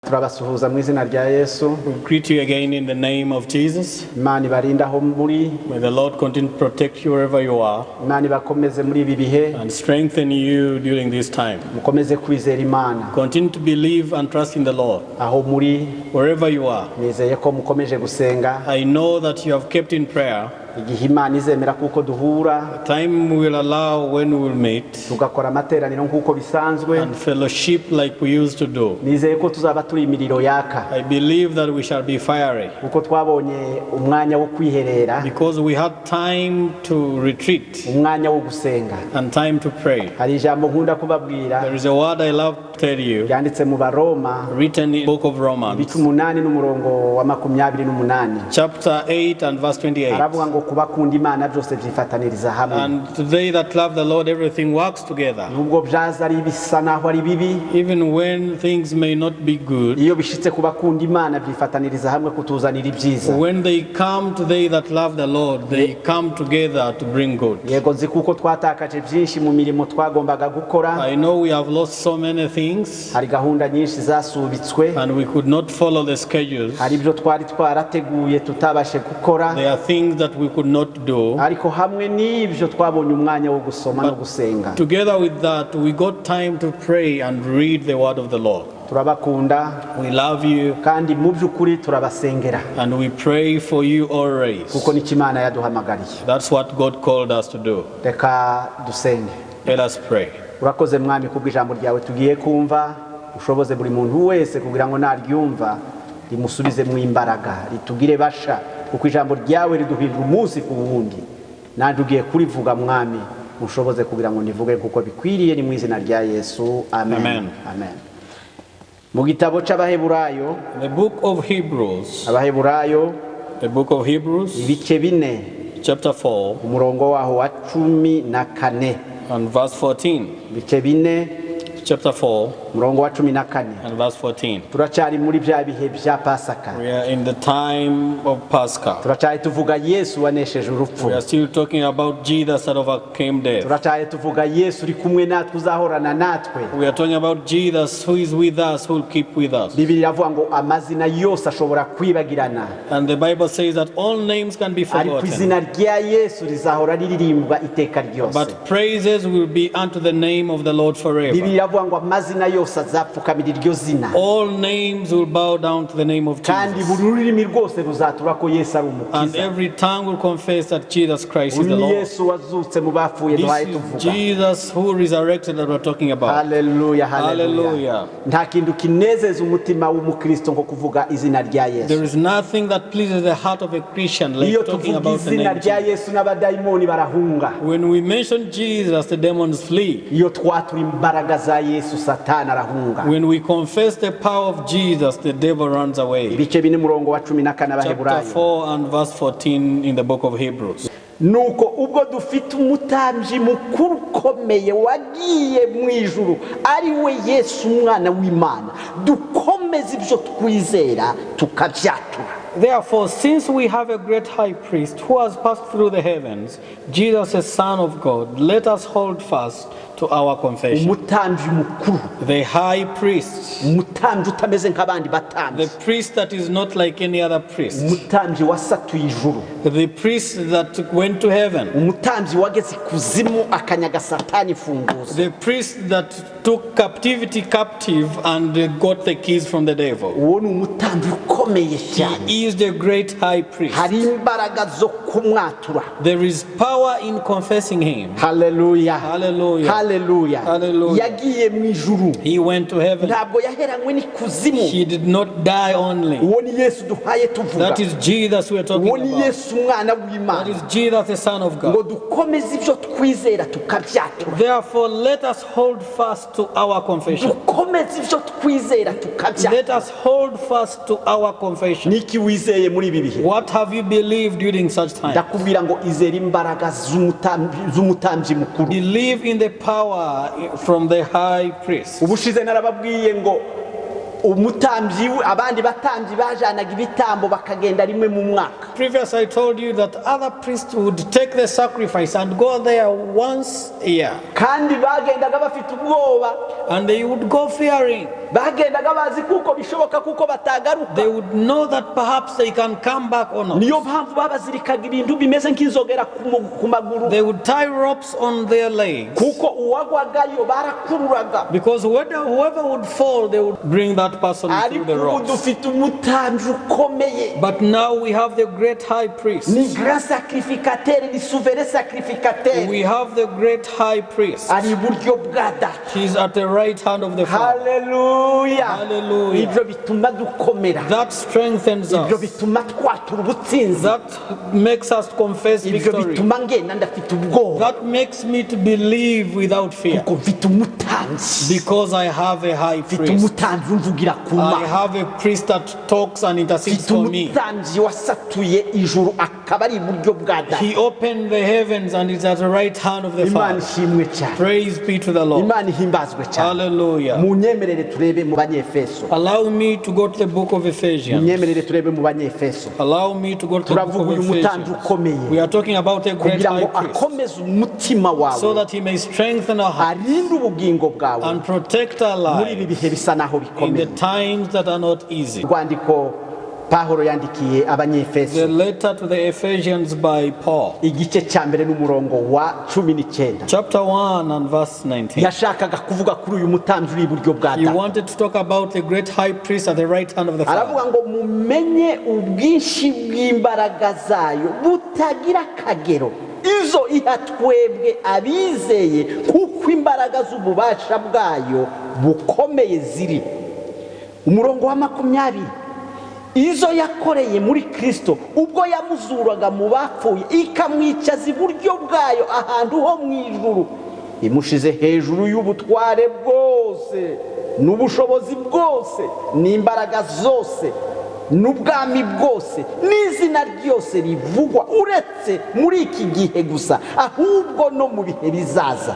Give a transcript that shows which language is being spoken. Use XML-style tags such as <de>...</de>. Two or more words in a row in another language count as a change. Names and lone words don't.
<rw>turabasuhuza mu izina rya Yesu.</rw> <en>We greet you again in the name of Jesus.</en> <rw>Imana ibarinda aho muri.</rw> <en>May the Lord continue to protect you wherever you are</en> <rw>Imana ibakomeze muri ibi bihe.</rw> <en>and strengthen you during this time.</en> <rw>Mukomeze kwizera Imana.</rw> <en>Continue to believe and trust in the Lord</en> <rw>Aho muri</rw> <en>wherever you are.</en> <rw>nizeye ko mukomeje gusenga.</rw> <en>I know that you have kept in prayer.</en> <rw>Igihe Imana izemera kuko duhura</rw> <en>Time will allow when we will meet</en> <rw>tugakora amateraniro nk'uko bisanzwe.</rw> <en>and fellowship like we used to do.</en> <rw>Nizeye ko tuzaba turi imiriro yaka.</rw> <en>I believe that we shall be fiery</en> <rw>Kuko twabonye umwanya wo kwiherera,</rw> <en>because we had time to retreat</en> <rw>umwanya wo gusenga.</rw> <en>and time to pray.</en> <rw>Hari ijambo nkunda kubabwira</rw> <en>There is a word I love to tell you,</en> <rw>ryanditse mu Baroma</rw> <en>written in the book of Romans,</en> <rw>ibice 8 n'umurongo wa 28.</rw> <en>chapter 8 and verse 28.</en> <rw>Aravuga ngo kubakunda Imana byose byifataniriza hamwe.</rw> <en>And today that love the Lord, everything works together.</en> <rw>Nubwo byaza ari bisa naho ari bibi,</rw> <en>Even when things may not be good,</en> <rw>iyo bishitse kubakunda Imana byifataniriza hamwe kutuzanira ibyiza.</rw> <en>when they come to they that love the Lord, they come together to bring good.</en> <rw>Yego nzi kuko twatakaje byinshi mu mirimo twagombaga gukora.</rw> <en>I know we have lost so many things</en> <rw>Hari gahunda nyinshi zasubitswe,</rw> <en>and we could not follow the schedules.</en> <rw>hari ibyo twari twarateguye tutabashe gukora,</rw> <en>There are things that we could not do.</en> <rw>ariko hamwe n'ibyo twabonye umwanya wo gusoma no gusenga.</rw> <en>Together with that, we got time to pray and read the word of the Lord.</en> <rw>Turabakunda</rw> <en>We love you</en> <rw>kandi mu by'ukuri turabasengera</rw> <en>and we pray for you always.</en> <rw>kuko ni Imana yaduhamagariye.</rw> <en>That's what God called us to do.</en> <rw>Reka dusenge.</rw> <en>Let us pray.</en> <rw>Urakoze Mwami kubw'ijambo ryawe tugiye kumva, ushoboze buri muntu wese kugira ngo naryumva rimusubize mu imbaraga, ritugire basha kuko ijambo ryawe riduhindura umunsi ku wundi. Nanjye ugiye kurivuga Mwami, mushoboze kugira ngo nivuge kuko bikwiriye, ni mu izina rya Yesu. Amen. Amen. Amen. Mu gitabo c'Abaheburayo,</rw> <en>The book of Hebrews,</en> <rw>Abaheburayo</rw> <en>the book of Hebrews,</en> <rw>ibice 4</rw> <en>chapter 4</en> <rw>umurongo waho wa 14.</rw> <en>and verse 14.</en> <rw>Ibice 4</rw> <en>Chapter 4</en> <rw>umurongo wa 14.</rw> <en>and verse 14.</en> <rw>Turacari muri bya bihe bya Pasaka.</rw> <en>We are in the time of Pascha.</en> <rw>Turacari tuvuga Yesu wanesheje urupfu.</rw> <en>We are still talking about Jesus that overcame death.</en> <rw>Turacari tuvuga Yesu uri kumwe natwe, uzahorana natwe.</rw> <en>We are talking about Jesus who is with us, who will keep with us.</en> <rw>Bibiri iravuga ngo amazina yose ashobora kwibagirana,</rw> <en>And the Bible says that all names can be</en> <rw>ariko</rw> <en>forgotten,</en> <rw>izina rya Yesu rizahora ririmbwa iteka ryose.</rw> <en>but praises will be unto the name of the Lord</en> <rw>Bibiri</rw> <en>forever.</en> <rw>iravuga ngo amazina yose azapfukamira iryo zina,</rw> <en>All names will bow down to the name of</en> <rw>kandi</rw> <en>Jesus.</en> <rw>buri rurimi rwose ruzatura ko Yesu ari</rw> <en>And</en> <rw>umukiza.</rw> <en>every tongue will confess that Jesus Christ is the</en> <rw>Uyu</rw> <en>Lord.</en> <rw>Yesu wazutse mu bapfuye duhaye</rw> <en>This is</en> <rw>tuvuga.</rw> <en>Jesus who resurrected that we're talking about.</en> <rw>Haleluya, haleluya.</rw> <en>Hallelujah.</en> <rw>Nta kintu kinezeza umutima w'umukristo nko kuvuga izina rya</rw> <en>There</en> <rw>Yesu.</rw> <en>is nothing that pleases the heart of a Christian</en> <rw>Iyo</rw> <en>like talking</en> <rw>tuvuga</rw> <en>about the</en> <rw>izina</rw> <en>name</en> <rw>rya</rw> <en>Jesus.</en> <rw>Yesu n'abadayimoni barahunga.</rw> <en>When we mention Jesus, the demons flee.</en> <rw>Iyo twatura imbaraga za Yesu Satani arahunga.</rw> <en>When we confess the power of Jesus, the devil runs away.</en> <rw>Ibice 4 umurongo wa 14</rw> <en>Chapter</en> <rw>Abaheburayo.</rw> <en>4 and verse 14 in the book of Hebrews.</en> <rw>Nuko ubwo dufite umutambyi mukuru ukomeye wagiye mu ijuru, ari we Yesu umwana w'Imana, dukomeze ibyo twizera tukabyatura.</rw> <en>Therefore, since we have a great high priest who has passed through the heavens, Jesus, the Son of God, let us hold fast to our confession.</en> <rw>Umutambyi mukuru,</rw> <en>The high priest,</en> <rw>umutambyi utameze nk'abandi</rw> <en>the</en> <rw>batambyi,</rw> <en>priest that is not like any other priest,</en> <rw>umutambyi wasatuye ijuru,</rw> <en>the priest that went to heaven,</en> <rw>umutambyi wageze ikuzimu akanyaga Satani funguzo.</rw> <en>the priest that took captivity captive and got the keys from the devil.</en> <rw>Uwo ni umutambyi ukomeye cyane.</rw> <en>He is the great high priest.</en> <rw>Hari imbaraga zo kumwatura.</rw> <en>There is power in confessing him.</en> <rw>Haleluya,</rw> <en>Hallelujah.</en> <rw>haleluya.</rw> <en>Hallelujah.</en> <rw>Yagiye mu ijuru,</rw> <en>He went to heaven.</en> <rw>ntabwo yaheranywe n'ikuzimu.</rw> <en>He did not die only.</en> <rw>Uwo ni Yesu duhaye tuvuga.</rw> <en>That is Jesus we are talking</en> <rw>Uwo ni</rw> <en>about.</en> <rw>Yesu umwana</rw> <en>That</en> <rw>w'Imana.</rw> <en>is Jesus, the Son of</en> <rw>Ngo</rw> <en>God.</en> <rw>dukomeze ibyo twizera tukabyatura.</rw> <en>Therefore, let us hold fast to our confession.</en> <rw>Dukomeze ibyo twizera tukabyatura.</rw> <en>Let us hold fast to our confession.</en> <rw>Niki wizeye muri ibi bihe?</rw> <en>What have you believed during such time?</en> <rw>Ndakubwira ngo izera imbaraga z'umutambyi mukuru.</rw> <en>Believe in the power from the high priest.</en> <rw>Ubushize narababwiye ngo umutambyi abandi batambyi bajanaga ibitambo bakagenda rimwe mu mwaka.</rw> <en>previous I told you that other priests would take the sacrifice and go there once a year.</en> <rw>kandi bagendaga bafite ubwoba,</rw> <en>And they would go fearing.</en> <rw>bagendaga bazi kuko bishoboka kuko batagaruka.</rw> <en>They would know that perhaps they can come back or not.</en> <rw>Niyo mpamvu babazirikaga ibintu bimeze nk'inzogera ku maguru,</rw> <en>They would tie ropes on their legs.</en> <rw>kuko uwagwagayo barakururaga.</rw> <en>Because whoever would fall, they would bring that person through</en> <rw>Ariko</rw> <en>the</en> <rw>ubu</rw> <en>ropes.</en> <rw>dufite umutambyi ukomeye,</rw> <en>But now we have the great high priest.</en> <rw>ni</rw> <fr>grand sacrificateur,</fr> <rw>ni</rw> <fr>souverain sacrificateur,</fr> <en>We have the great high priest.</en> <rw>ari iburyo bwa data.</rw> <en>He's at the right hand of the Father.</en> <rw>Haleluya.</rw> <en>Hallelujah.</en> <rw>Ibyo bituma dukomera,</rw> <en>That strengthens</en> <rw>ibyo</rw> <en>us.</en> <rw>bituma twatura ubutsinzi,</rw> <en>That makes us confess</en> <rw>ibyo</rw> <en>victory.</en> <rw>bituma ngenda ndafite ubwoba</rw> <en>That makes me to believe without fear.</en> <rw>kuko mfite umutambyi,</rw> <en>Because I have a high</en> <rw>mfite</rw> <en>priest.</en> <rw>umutambyi umvugira ku</rw> <en>I</en> <rw>Mana,</rw> <en>have a priest that talks and intercedes</en> <rw>mfite</rw> <en>for me.</en> <rw>umutambyi wasatuye ijuru akaba ari iburyo bwa data.</rw> <en>He opened the heavens and is at the right hand of the</en> <rw>Imana</rw> <en>Father.</en> <rw>ishimwe cyane,</rw> <en>Praise be to the Lord.</en> <rw>Imana ihimbazwe cyane.</rw> <en>Hallelujah.</en> <rw>Munyemerere turebe mu Banyefeso,</rw> <en>Allow me to go to the book of Ephesians.</en> <rw>munyemerere turebe mu Banyefeso.</rw> <en>Allow me to go to the book</en> <rw>Turavuga</rw> <en>of</en> <rw>uyu mutambyi</rw> <en>Ephesians.</en> <rw>ukomeye</rw> <en>We are talking about a great</en> <rw>kugira</rw> <en>high</en> <rw>ngo</rw> <en>priest,</en> <rw>akomeze umutima</rw> <en>so</en> <rw>wawe,</rw> <en>that he may strengthen our heart</en> <rw>arinde ubugingo bwawe</rw> <en>and protect our</en> <rw>muri ibi</rw> <en>lives</en> <rw>bihe bisa naho</rw> <en>in the</en> <rw>bikomeye.</rw> <en>times that are not easy.</en> <rw>Urwandiko Pawulo yandikiye</rw> <en>The</en> <rw>Abanyefeso,</rw> <en>letter to the Ephesians by Paul,</en> <rw>igice cya mbere n'umurongo wa 19,</rw> <en>chapter 1 and verse 19.</en> <rw>yashakaga kuvuga kuri uyu mutambyi uri iburyo bwa</rw> <en>He</en> <rw>data.</rw> <en>wanted to talk about the great high priest at the right hand of the</en> <rw>Aravuga</rw> <en>Father.</en> <rw>ngo mumenye ubwinshi bw'imbaraga zayo butagira akagero, izo iha twebwe abizeye, kuko imbaraga z'ububasha bwayo bukomeye ziri. Umurongo wa 20, izo yakoreye muri Kristo ubwo yamuzuraga mu bapfuye, ikamwicaza iburyo bwayo ahantu ho mu ijuru, imushize hejuru y'ubutware bwose n'ubushobozi bwose n'imbaraga zose n'ubwami bwose n'izina ryose rivugwa, uretse muri iki gihe gusa, ahubwo no mu bihe bizaza.</rw>